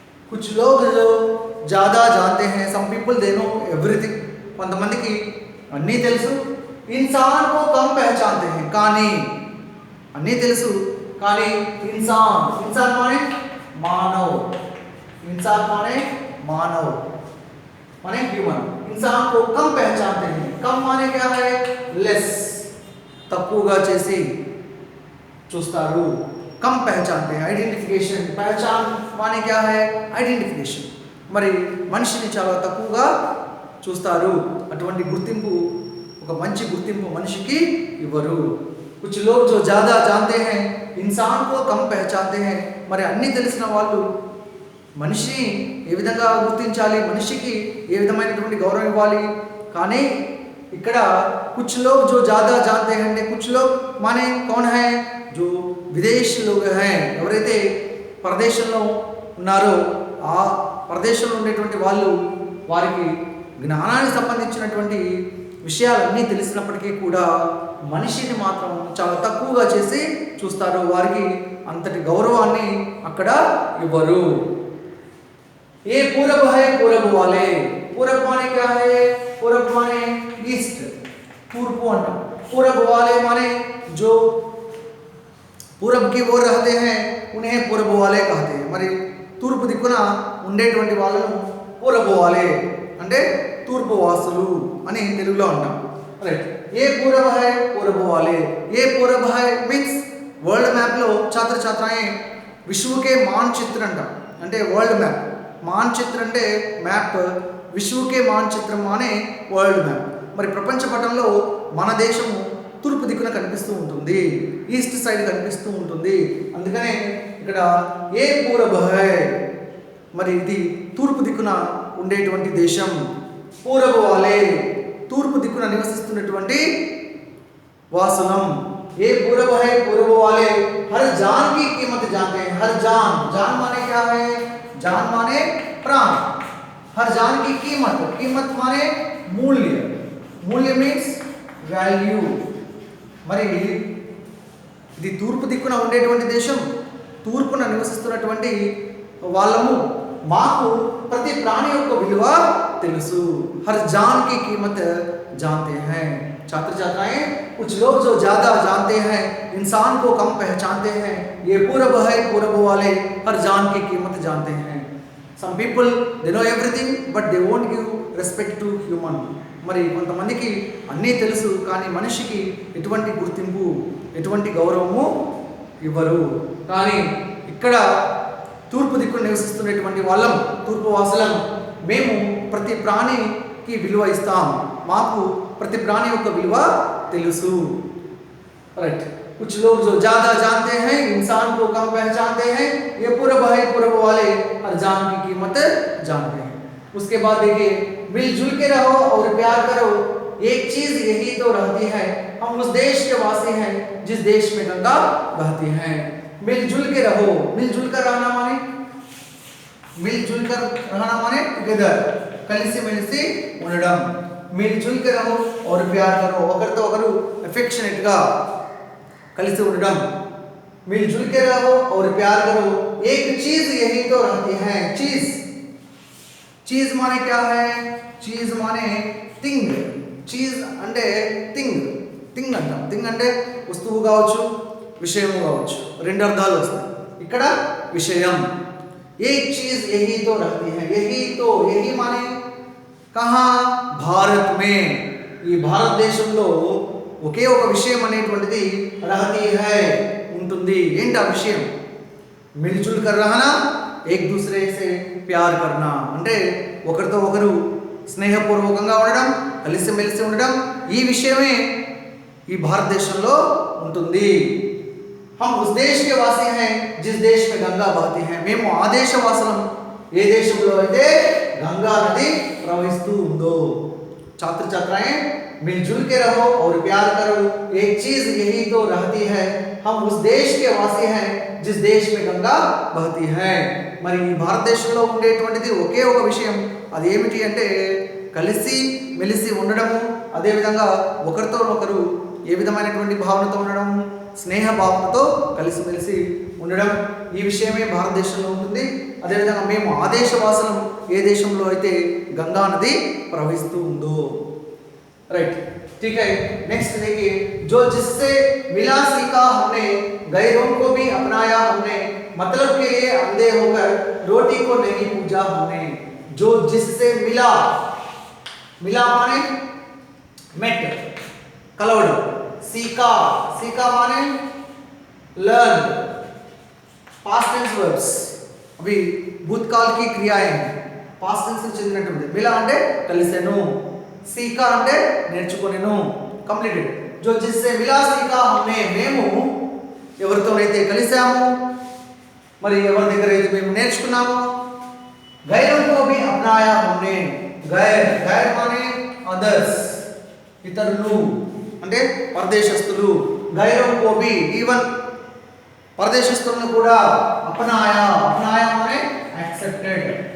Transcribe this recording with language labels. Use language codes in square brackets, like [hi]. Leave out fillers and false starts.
[hi] कुछ लोग जो ज्यादा जानते हैं, [en] some people they know everything, [te] కొంతమందికి అన్నీ తెలుసు, [hi] इंसान को कम पहचानते हैं, [te] కానీ అన్నీ తెలుసు కానీ [hi] इंसान माने मानव, इंसान माने मानव माने ह्यूमन। इंसान को कम पहचानते हैं। कम माने क्या है? लेस, [te] తక్కువగా చేసి చూస్తారు, [hi] कम पहचानते हैं। ఐడెంటిఫికేషన్, पहचान माने क्या है? [en] Identification. [te] మరి మనిషిని చాలా తక్కువగా చూస్తారు, అటువంటి గుర్తింపు, ఒక మంచి గుర్తింపు మనిషికి ఇవ్వరు। [hi] कुछ लोग जो ज़्यादा जानते हैं इंसान को कम पहचानते हैं। [te] మరి అన్నీ తెలిసిన వాళ్ళు మనిషిని ఏ విధంగా గుర్తించాలి, మనిషికి ఏ విధమైనటువంటి గౌరవం ఇవ్వాలి? కానీ ఇక్కడ [hi] कुछ लोग जो ज़्यादा जानते हैं అంటే कुछ लोग माने कौन है? [te] जो విదేశీ [hi] लोग हैं, [te] ఎవరైతే ప్రదేశంలో ఉన్నారో ఆ ప్రదేశంలో ఉండేటువంటి వాళ్ళు, వారికి జ్ఞానానికి సంబంధించినటువంటి విషయాలన్నీ తెలిసినప్పటికీ కూడా మనిషిని మాత్రం చాలా తక్కువగా చేసి చూస్తారు, వారికి అంతటి గౌరవాన్ని అక్కడ ఇవ్వరు। [hi] ये पूरब है पूरब वाले। पूरब माने क्या है? पूरब माने ईस्ट, पूर्व अंट। पूरब वाले माने जो पूरब की ओर रहते हैं उन्हें पूरब वाले कहते हैं। [te] మరి తూర్పు దిక్కున ఉండేటువంటి వాళ్ళను పూరబ వాలే అంటే తూర్పు వాసులు అని తెలుగులో అంటాం। [en] Right. [hi] ఏ పూరబ है पूरब वाले। ये पूरब है मीन्स వరల్డ్ మ్యాప్లో छात्र छात्राएं विश्व के मानचित्र [te] అంటాం, అంటే వరల్డ్ మ్యాప్। మాన్చిత్ర అంటే మ్యాప్, విశ్వకే మాన్చిత్రం అనే వరల్డ్ మ్యాప్। మరి ప్రపంచ పటంలో మన దేశము తూర్పు దిక్కున కనిపిస్తూ ఉంటుంది, ఈస్ట్ సైడ్ కనిపిస్తూ ఉంటుంది। అందుకనే ఇక్కడ [hi] ఏ పూరబ్ హై, [te] మరి ఇది తూర్పు దిక్కున ఉండేటువంటి దేశం. [hi] పూరబ్ వాలే, [te] తూర్పు దిక్కున నివసిస్తున్నటువంటి వాసులం. [hi] ఏ पूरब है, पूरब वाले हर जान की कीमत जानते हैं. हर जान, जान माने क्या है? जान माने प्राण. हर जान की कीमत, कीमत माने मूल्य. मूल्य मीन्स వాల్యూ. [te] మరి ఇది తూర్పు దిక్కున ఉండేటువంటి దేశం, తూర్పున నివసిస్తున్నటువంటి వాళ్ళము, మాకు ప్రతి ప్రాణి యొక్క విలువ తెలుసు. [hi] हर जान की कीमत जानते हैं. छात्र छात्राएं, कुछ लोग जो ज़्यादा जानते हैं इंसान को कम पहचानते हैं. ये पूरब है, पूरब वाले हर जान की कीमत जानते हैं. [en] Some people they know everything but they won't give respect to human. [te] మరి కొంతమందికి అన్నీ తెలుసు కానీ మనిషికి ఎటువంటి గుర్తింపు, ఎటువంటి గౌరవము ఇవ్వరు. కానీ ఇక్కడ తూర్పు దిక్కున నివసిస్తున్నటువంటి వాళ్ళం, తూర్పు వాసులం, మేము ప్రతి ప్రాణికి విలువ ఇస్తాం. మాకు ప్రతి ప్రాణి యొక్క విలువ తెలుసు. राइट. [hi] कुछ लोग जो ज्यादा जानते हैं इंसान को कम पहचानते हैं. ये पूरब है, पूरब वाले हर जान की कीमत जानते हैं. उसके बाद देखिए, मिलजुल के रहो और प्यार करो, एक चीज यही तो रहती है, हम उस देश के वासी हैं जिस देश में गंगा बहती है. मिलजुल के रहो, मिलजुल कर रहना माने, मिलजुल कर रहना माने टुगेदर, [te] కలిసి మెలిసి ఉండడం. [hi] మిల్జుల్ కే రహో और प्यार करो, [te] ఒకరితో ఒకరు ఎఫెక్షనేట్ గా కలిసి ఉండడం. [hi] मिलजुल के रहो और प्यार करो, एक चीज यही तो रहती है. चीज, चीज माने क्या है? चीज माने థింగ్. [te] చీజ్ అంటే థింగ్, థింగ్ అంటాం. థింగ్ అంటే వస్తువు కావచ్చు, విషయము కావచ్చు, రెండు అర్థాలు వస్తాయి. ఇక్కడ విషయం. [hi] एक चीज यही तो रहती है. यही तो, यही माने कहाँ? భారత్ మే, [te] ఈ భారతదేశంలో ఒకే ఒక విషయం అనేటువంటిది [hi] రహతీ హై, [te] ఉంటుంది. ఏంటి ఆ విషయం? [hi] మిల్జుల్ కర్ రహనా, ఏక్ దూసరే సే ప్యార్ కర్నా, [te] అంటే ఒకరితో ఒకరు స్నేహపూర్వకంగా ఉండడం, కలిసిమెలిసి ఉండడం, ఈ విషయమే ఈ భారతదేశంలో ఉంటుంది. [hi] हम उस देश के वासी हैं जिस देश में गंगा बहती है. [te] మేము ఆ దేశ వాసులం ఏ దేశంలో అయితే గంగా నది ప్రవహిస్తూ ఉందో. [hi] छात्र छात्राएं, मिलजुल के रहो और प्यार करो, एक चीज यही तो रहती है, हम उस देश के वासी हैं जिस देश में गंगा बहती है. [te] మరి ఈ భారతదేశంలో ఉండేటువంటిది ఒకే ఒక విషయం. అది ఏమిటి అంటే కలిసి మెలిసి ఉండడము, అదేవిధంగా ఒకరితో ఒకరు ఏ విధమైనటువంటి భావనతో ఉండడం, స్నేహ భావనతో కలిసిమెలిసి ఉండడం, ఈ విషయమే భారతదేశంలో ఉంటుంది. అదేవిధంగా మేము ఆ దేశ వాసులం ఏ దేశంలో అయితే గంగా నది ప్రవహిస్తూ ఉందో. [hi] राइट. ठीक है. नेक्स्ट देखिए, जो जिससे मिला सीखा हमने, गैरों को भी अपनाया हमने, मतलब के लिए अंधे होकर रोटी को नहीं पूजा हमने. जो जिससे मिला, मिला माने मेट, कलवड. सीखा, सीखा माने लर्न, पास्ट टेंस वर्ब्स, अभी भूतकाल की क्रियाएं पास्ट टेंस [te] కి చెందినటువంటి. మిలా అంటే కలిసెను, సీకా అంటే నేర్చుకొనెను, కంప్లీటెడ్. [hi] जो जिससे मिला सीखा हमने, [te] మేము ఎవరితోనైతే కలిసాము, మరి ఎవరి దగ్గర అయితే మేము నేర్చుకున్నాము. [hi] గైరోं को भी अपनाया हमने. [te] గైర్, [hi] గైర్ మానే [te] అదర్స్, ఇతరులు అంటే పరదేశస్తులు. గైరోं को भी, ఈవెన్ పరదేశస్తులను కూడా అపనాయా, [hi] అపనాయా మానే [te] యాక్సెప్టెడ్.